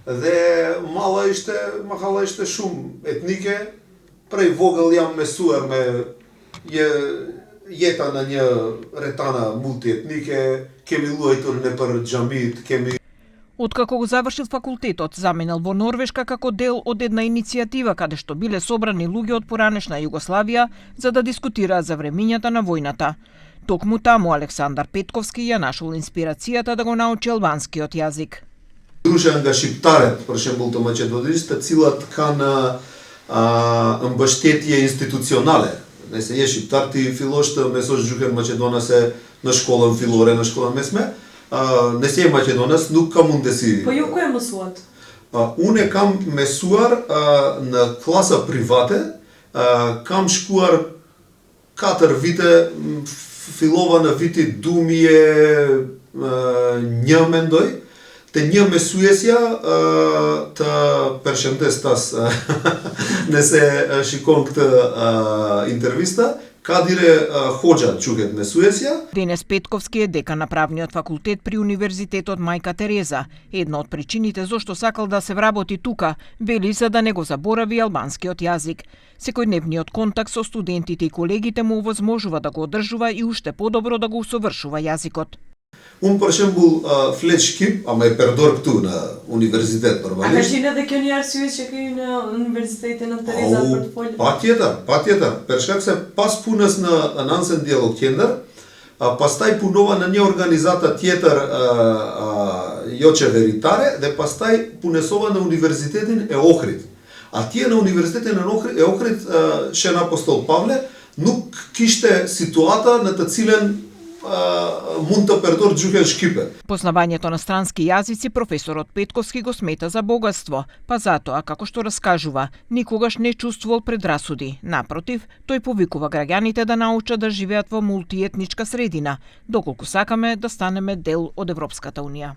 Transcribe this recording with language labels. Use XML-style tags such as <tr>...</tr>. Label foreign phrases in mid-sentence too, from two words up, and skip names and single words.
<sq>Dhe malla ishte shumë etnike, prej vogël jam mësuar me jeta në një retana multietnike, kemi luajtur nëpër xhamit, kemi.</sq> <mk>Откако го завршил факултетот, заменил во Норвешка како дел од една иницијатива каде што биле собрани луѓе од поранешна Југославија за да дискутираат за времињата на војната. Токму таму Александар Петковски ја нашол инспирацијата да го научи албанскиот јазик.</mk> <sq>Дружен nga shqiptarët, për shembull të Maqedonisë, të cilat kanë mbështetje institucionale. Nëse je shqiptar, ti fillosh të mësosh gjuhën maqedonase në shkollën fillore, në shkollën mesme. Nëse je maqedonas, nuk ka mundësi. Po ju ku e mësuat? Unë kam mësuar në klasa private, kam shkuar 4 vite, fillova në viti 2001 mendoj. Të një mësuesja të përshëndes tas nëse shikon këtë интервиста, Кадире Ходжа quhet mësuesja.</sq> <mk>Денес Петковски е декан на правниот факултет при Универзитетот Мајка Тереза. Една од причините зошто сакал да се вработи тука, вели за да не го заборави албанскиот јазик. Секојдневниот контакт со студентите и колегите му овозможува да го одржува и уште подобро да го усовршува јазикот.</mk> <sq>Unë për shembull flet shqip, ama e përdor këtu në universitet normalisht. A ka qenë edhe kjo një arsye që ky në Universitetin e Tereza për të folur? Patjetër. Për shkak se pas punës në Nansen Dialog Qendër, pastaj punova në një organizatë tjetër jo qeveritare dhe pastaj punësova në Universitetin e Ohrit. Atje në Universitetin e Ohrit Shen Apostol Pavle nuk kishte situata në të cilën mund të përdor gjuhën shqipe.</sq> <mk>Познавањето на странски јазици професорот Петковски го смета за богатство, па затоа, како што раскажува, никогаш не чувствувал предрасуди. Напротив, тој повикува граѓаните да научат да живеат во мултиетничка средина, доколку сакаме да станеме дел од Европската унија.</mk>